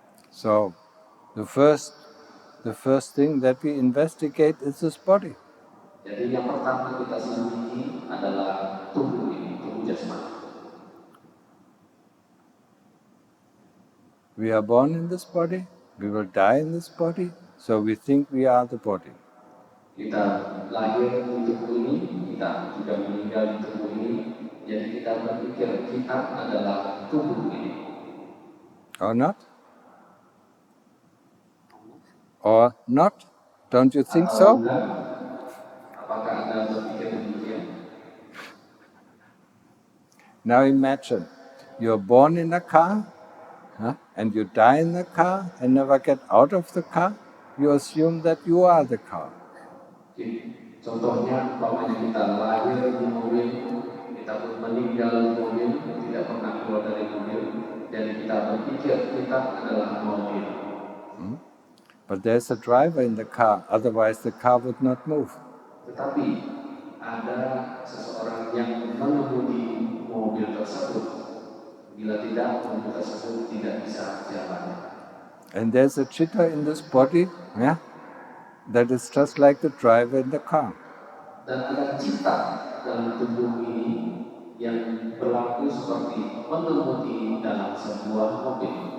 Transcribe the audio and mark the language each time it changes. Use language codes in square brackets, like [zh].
[en] So, the first thing that we investigate is this body. [id] Jadi yang pertama kita selidiki adalah tubuh ini, tubuh jasmani. [en] We are born in this body, we will die in this body, so we think we are the body. [id] Kita lahir di tubuh ini, kita juga meninggal di tubuh ini, jadi kita berpikir kita adalah tubuh ini. [en] Or not? Or not? Don't you think so? [id] Apakah Anda berpikir demikian? [en] Now imagine, you're born in a car, and you die in the car and never get out of the car. You assume that you are the car. [id] Contohnya, umpamanya kita lahir di mobil, kita pun meninggal di mobil, tidak pernah keluar dari mobil, dan kita berpikir kita adalah mobil. [en] But there's a driver in the car, otherwise the car would not move. [id] Tetapi ada seseorang yang mengemudi mobil tersebut. Bila tidak, mobil tersebut tidak bisa jalan. [en] And there's a chitta in this body, that is just like the driver in the car. [id] Dan ada cita dalam tubuh ini yang berlaku seperti pengemudi dalam sebuah mobil.